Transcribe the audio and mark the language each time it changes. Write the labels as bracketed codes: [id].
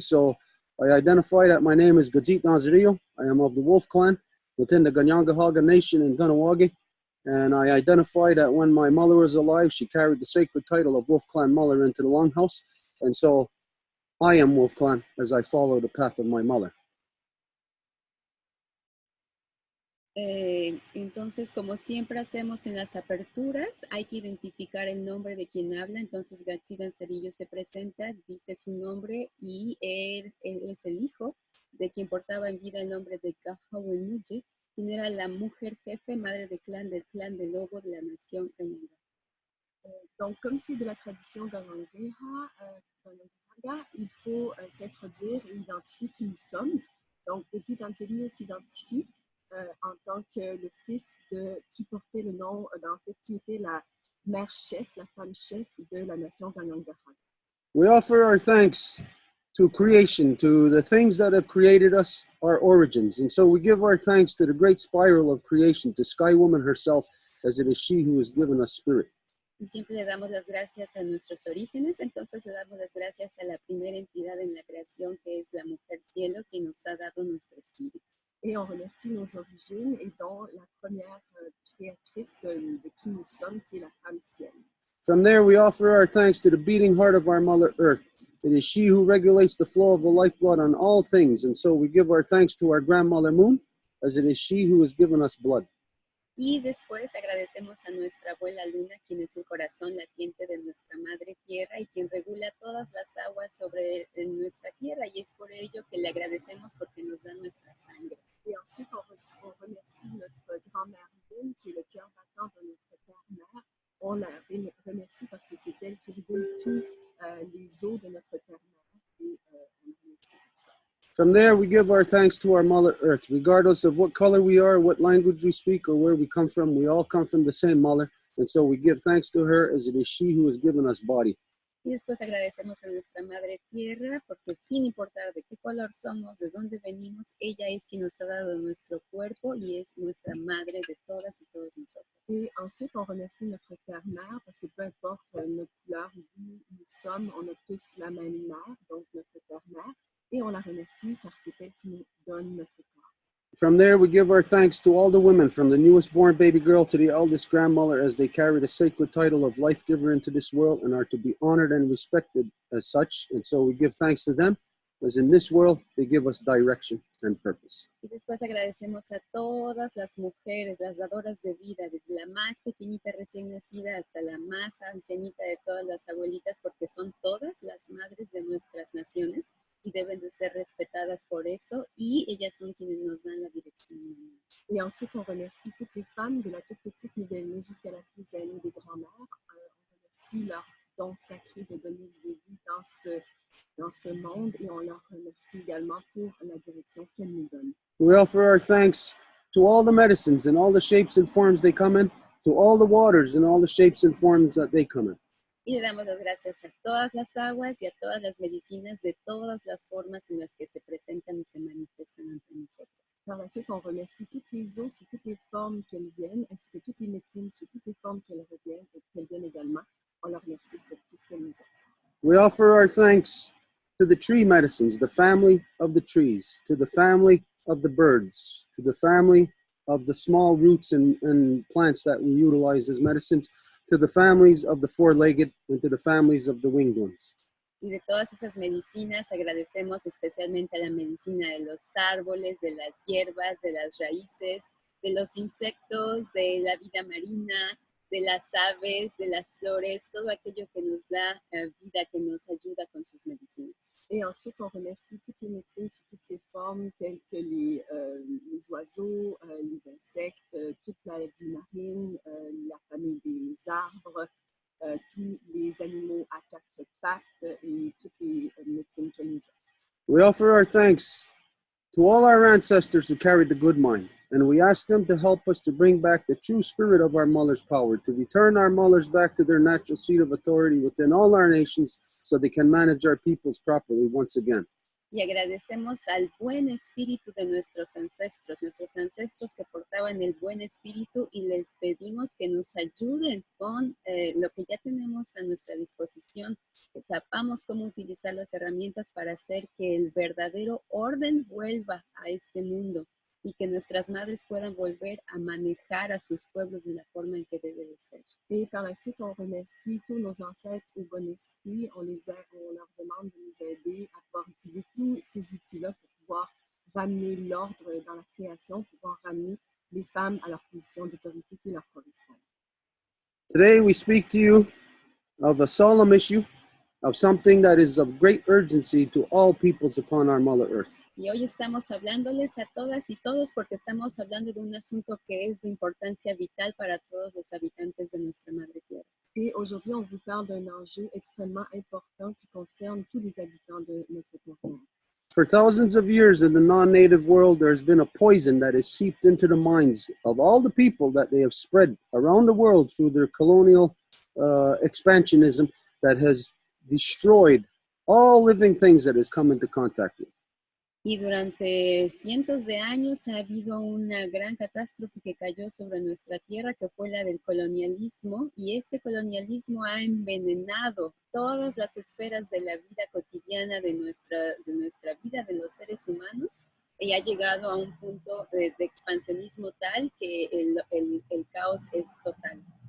[en] So I identify that my name is Gazit Nazario. I am of the Wolf Clan within the Ganyangahaga Nation in Ganawagi. And I identify that when my mother was alive, she carried the sacred title of Wolf Clan Mother into the Longhouse. And so I am Wolf Clan as I follow the path of my mother. [es] Entonces, como siempre hacemos en las aperturas, hay que identificar el nombre de quien habla. Entonces, Gatsidan Cerillo se presenta, dice su nombre y él es el hijo de quien portaba en vida el nombre de Gahawenuye, quien era la mujer jefe, madre del clan de lobo de la nación Kanyanga. [fr] Donc, comme c'est de la tradition Ganyangaha, il faut s'introduire et identifier qui nous sommes. Donc, Petit Antelio s'identifie en tant que le fils de qui portait le nom, en fait, qui était la mère chef, la femme chef de la nation Ganyangaha. [en] We offer our thanks to creation, to the things that have created us, our origins. And so we give our thanks to the great spiral of creation, to Sky Woman herself, as it is she who has given us spirit. [es] Y siempre le damos las gracias a nuestros orígenes, entonces le damos las gracias a la primera entidad en la creación, que es la mujer cielo, que nos ha dado nuestro espíritu. [fr] Et on remercie nos origines et dont la première créatrice de qui nous sommes, qui est la femme ciel. [en] From there, we offer our thanks to the beating heart of our Mother Earth. It is she who regulates the flow of the lifeblood on all things. And so we give our thanks to our grandmother Moon, as it is she who has given us blood. [es] Y después agradecemos a nuestra abuela Luna, quien es el corazón latiente de nuestra madre tierra y quien regula todas las aguas sobre nuestra tierra. Y es por ello que le agradecemos porque nos da nuestra sangre. [fr] Et ensuite, on remercie notre grand-mère Lune, qui est le cœur battant de notre terre-mère. On la remercie parce que c'est elle qui régule tous les eaux de notre terre-mère. Et on la remercie pour ça. [en] From there, we give our thanks to our Mother Earth. Regardless of what color we are, what language we speak, or where we come from, we all come from the same Mother. And so we give thanks to her as it is she who has given us body. [es] Y después agradecemos a nuestra Madre Tierra, porque sin importar de qué color somos, de dónde venimos, ella es quien nos ha dado nuestro cuerpo y es nuestra madre de todas y todos nosotros. [fr] Et ensuite, on remercie notre terre-mère, parce que peu importe notre couleur, d'où nous sommes, on a tous la même mère, donc notre terre-mère. Et on la remercie car c'est elle qui nous donne notre corps. [en] From there, we give our thanks to all the women, from the newest born baby girl to the eldest grandmother, as they carry the sacred title of life giver into this world and are to be honored and respected as such. And so we give thanks to them, as in this world, they give us direction and purpose. [es] Y después agradecemos a todas las mujeres, las dadoras de vida, desde la más pequeñita recién nacida hasta la más ancianita de todas las abuelitas, porque son todas las madres de nuestras naciones y deben de ser respetadas por eso, y ellas son quienes nos dan la dirección. [fr] Et ensuite, on remercie toutes les femmes, de la toute petite nouvelle-née jusqu'à la plus aînée des grands-mères. On remercie leur don sacré de donner de vie dans ce monde, et on leur remercie également pour la direction qu'elles nous donnent. [en] We offer our thanks to all the medicines and all the shapes and forms they come in, to all the waters and all the shapes and forms that they come in. [es] Y le damos las gracias a todas las aguas y a todas las medicinas de todas las formas en las que se presentan y se manifiestan ante nosotros. [fr] Par la suite, on remercie toutes les eaux sous toutes les formes qu'elles viennent, ainsi que toutes les médecines sous toutes les formes qu'elles viennent également. On leur remercie pour tout ce qu'elles nous offrent. [en] We offer our thanks to the tree medicines, the family of the trees, to the family of the birds, to the family of the small roots and plants that we utilize as medicines, to the families of the four-legged, and to the families of the winged ones. [es] Y de todas esas medicinas agradecemos especialmente a la medicina de los árboles, de las hierbas, de las raíces, de los insectos, de la vida marina, de las aves, de las flores, todo aquello que nos da vida, que nos ayuda con sus medicinas. [fr] Et ensuite, on remercie toutes les médecines sous toutes ces formes, telles que les oiseaux, les insectes, toute la vie marine, la famille des arbres, tous les animaux à quatre pattes et toutes les médecines que nous offrent. [en] We offer our thanks to all our ancestors who carried the good mind, and we ask them to help us to bring back the true spirit of our Muller's power, to return our Mullers back to their natural seat of authority within all our nations so they can manage our peoples properly once again. [es] Y agradecemos al buen espíritu de nuestros ancestros que portaban el buen espíritu, y les pedimos que nos ayuden con lo que ya tenemos a nuestra disposición, que sepamos cómo utilizar las herramientas para hacer que el verdadero orden vuelva a este mundo y que nuestras madres puedan volver a manejar a sus pueblos de la forma en que debe de ser. [fr] Et par la suite, on remercie tous nos ancêtres au bon esprit. On leur demande de nous aider à pouvoir utiliser tous ces outils-là pour pouvoir ramener l'ordre dans la création, pouvoir ramener les femmes à leur position d'autorité qui leur correspond. [en] Today we speak to you of a solemn issue, of something that is of great urgency to all peoples upon our Mother Earth. [es] Y hoy estamos hablándoles a todas y todos porque estamos hablando de un asunto que es de importancia vital para todos los habitantes de nuestra Madre Tierra. [fr] Et aujourd'hui, on vous parle d'un enjeu extrêmement important qui concerne tous les habitants de notre continent. [en] For thousands of years in the non-native world, there has been a poison that has seeped into the minds of all the people that they have spread around the world through their colonial expansionism that has destroyed all living things that has come into contact with. [es] Y durante cientos de años ha habido una gran catástrofe que cayó sobre nuestra tierra, que fue la del colonialismo, y este colonialismo ha envenenado todas las esferas de la vida cotidiana de nuestra vida, de los seres humanos, y ha llegado a un punto de expansionismo tal que el caos es total.